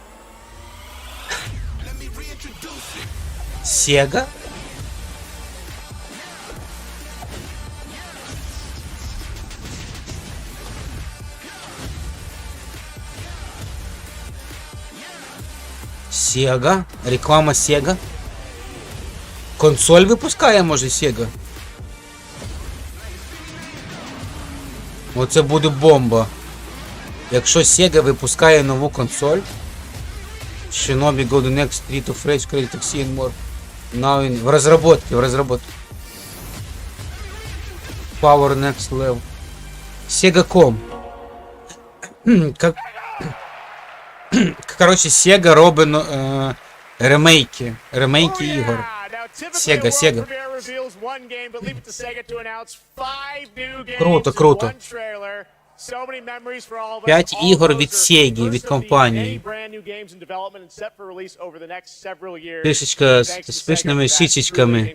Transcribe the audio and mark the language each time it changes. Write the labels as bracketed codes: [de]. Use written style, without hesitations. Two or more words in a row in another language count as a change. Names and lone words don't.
[uk] Sega? Sega? Реклама Sega? Консоль випускає, може, Sega? Оце буде бомба. Якщо Sega випускає нову консоль, [en] Shinobi Golden Axe, Street of Rage, Credit Taxi and More. Now in... [ru] в разработке. [en] Power Next Level. [uk] Sega.com. Короче, Sega робить ремейки ігор. Sega. Круто. 5 ігор від Sega, від компанії. Пишечка з пишними щічечками.